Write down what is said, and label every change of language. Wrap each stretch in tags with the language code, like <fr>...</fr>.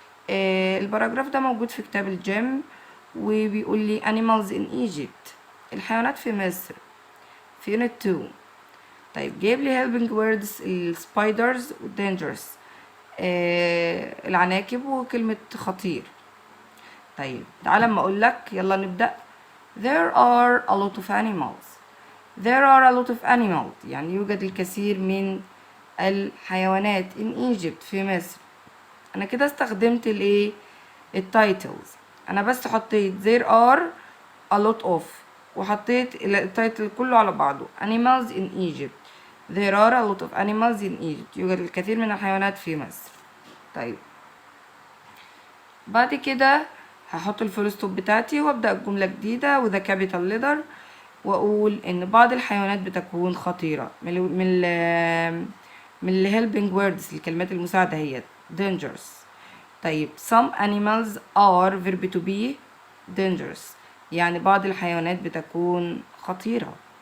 <ar>الباراجراف ده موجود في كتاب الجيم وبيقول لي</ar> <en>animals in Egypt،</en> <ar>الحيوانات في مصر، في unit 2. طيب جايب لي</ar> <en>helping words</en> <ar>السبايدرز والدينجرز، العناكب وكلمة خطير. طيب تعالى اما اقول لك يلا نبدأ.</ar> <en>there are a lot of animals. there are a lot of animals</en> <ar>يعني يوجد الكثير من الحيوانات</ar> <en>in Egypt</en> <ar>في مصر. انا كده استخدمت الايه؟ التايتلز. انا بس حطيت</ar> <en>there are a lot of</en> <ar>وحطيت التايتل كله على بعضه</ar> <en>animals in Egypt. there are a lot of animals in Egypt،</en> <ar>يوجد الكثير من الحيوانات في مصر. طيب بعد كده هحط الفول ستوب بتاعتي وابدأ الجملة جديدة وذا كابيتال ليتر، واقول ان بعض الحيوانات بتكون خطيرة من ال</ar> <en>helping words</en> <ar>الكلمات المساعدة هي dangerous.</ar> <en>طيب some animals are verb to be dangerous</en> <ar>يعني بعض الحيوانات بتكون خطيرة.</ar>